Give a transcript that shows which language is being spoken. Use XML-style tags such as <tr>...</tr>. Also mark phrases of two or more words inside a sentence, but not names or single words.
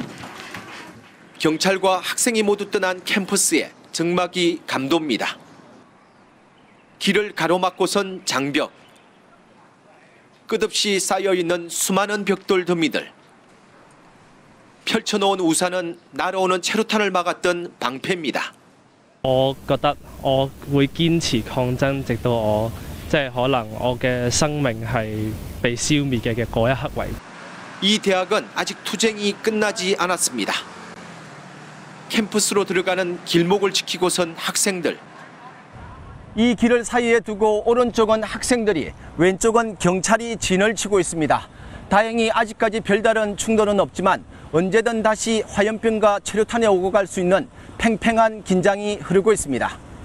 <ko>경찰과 학생이 모두 떠난 캠퍼스에 적막이 감돕니다. 길을 가로막고선 장벽. 끝없이 쌓여있는 수많은 벽돌 더미들. 펼쳐놓은 우산은 날아오는 체류탄을 막았던 방패입니다.</ko> <yue>我覺得我會堅持抗爭，直到我可能我嘅生命係被消滅嘅嗰一刻為。</yue> <ko>이 대학은 아직 투쟁이 끝나지 않았습니다. 캠퍼스로 들어가는 길목을 지키고 선 학생들. 이 길을 사이에 두고 오른쪽은 학생들이, 왼쪽은 경찰이 진을 치고 있습니다. 다행히 아직까지 별다른 충돌은 없지만 언제든 다시 화염병과 체류탄에 오고 갈 수 있는 팽팽한 긴장이 흐르고 있습니다.</ko>